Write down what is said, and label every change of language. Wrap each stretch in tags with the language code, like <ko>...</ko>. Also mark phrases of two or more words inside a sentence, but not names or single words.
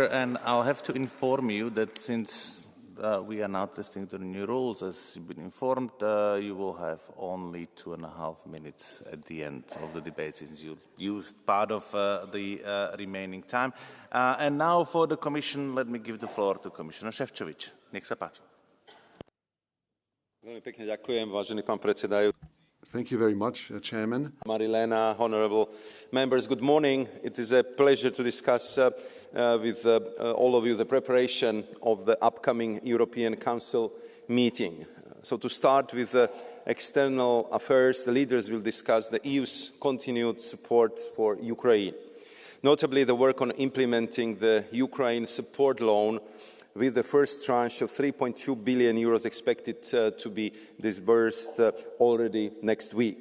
<en>And I'll have to inform you that since we are now testing the new rules, as you've been informed, you will have only 2.5 minutes at the end of the debate, since you used part of the remaining time. And now for the Commission, let me give the floor to Commissioner Šefčovič.</en> <sk>Nech sa páči. Veľmi pekne ďakujem, vážený pán predsedajúci.</sk> <en>Thank you very much, Chairman. Marilena, honourable members, good morning. It is a pleasure to discuss with all of you the preparation of the upcoming European Council meeting. So to start with external affairs, the leaders will discuss the EU's continued support for Ukraine, notably the work on implementing the Ukraine support loan, with the first tranche of 3.2 billion euros expected to be disbursed already next week.</en>